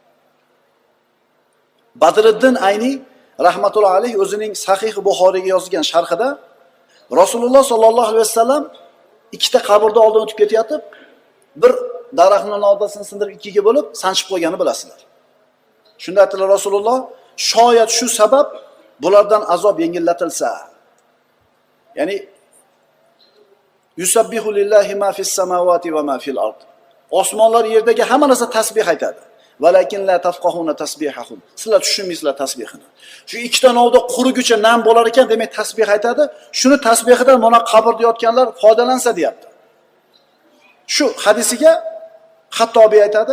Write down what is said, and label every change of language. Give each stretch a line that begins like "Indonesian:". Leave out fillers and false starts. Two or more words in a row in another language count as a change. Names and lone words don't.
Uzbek: Badriddin Ayni rahmatullohi alayhi o'zining Sahih Buxoriyga yozgan sharhida Rasululloh sollallohu alayhi vasallam ikkita qabrda oldin o'tib ketayotib, bir daraxtning novdasini sindirib ikkiga bo'lib sanchib qo'yganini bilasizlar. Shunda aytdilar Rasululloh, shoyat shu sabab bulardan azob yengillatilsa.
Arabic: يعني يسبح لله ما في السماوات وما في الأرض.
Uzbek: Osmonlar yerdagi hamma narsa tasbih aytadi.
Arabic: ولكن لا تفقهون تسبيحهم.
Uzbek: Sizlar tushunmaysizlar tasbihini. Shu ikkita novda quriguncha nam bo'lar ekan, demak tasbih aytadi. Shuni tasbihidan mana qabrda yotganlar foydalansa deyapti. Shu hadisiga Xattobiy aytadi.